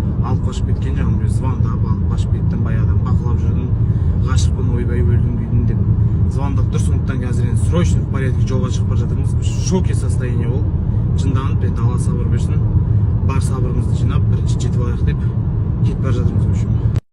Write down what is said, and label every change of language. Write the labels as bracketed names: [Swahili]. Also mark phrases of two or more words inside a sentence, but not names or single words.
[Kazakh] алып қашып кеткен, жаңағы звондап алып қашып кеттім, баяғыдан бақылап жүрдім, ғашықпын, ойбай өлдім күйдім деп звондап тұр. Сондықтан қазір енді [Russian] срочно в порядке [Kazakh] жолға шығып бара жатырмыз. [Russian] В шоке состояние ол. [Kazakh] Жынданып, енді Алла сабыр берсін. Бар сабырымызды жинап, бірінші жетіп алайық деп кетіп бара жатырмыз.